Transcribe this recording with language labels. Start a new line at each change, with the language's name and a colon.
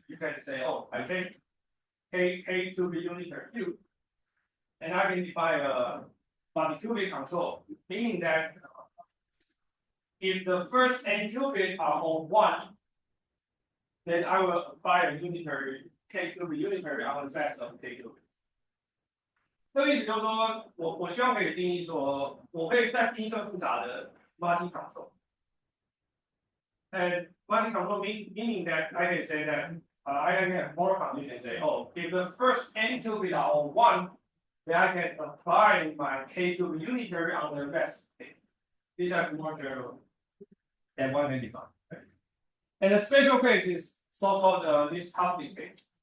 English: You can say, oh, I take K to be unitary U, and I can define a multi-qubit control, meaning that if the first n qubit are all 1, then I will apply a unitary K to be unitary on the best of K qubit.
Chinese: 这个意思就是说，我希望可以定义说，我可以再定义更复杂的 multi control。
English: And multi control meaning that I can say that I can have more conditions and say, oh, if the first n qubit are all 1, then I can apply my K to be unitary on the best case. These are more general than one can define. And the special case is so-called this Huffley case.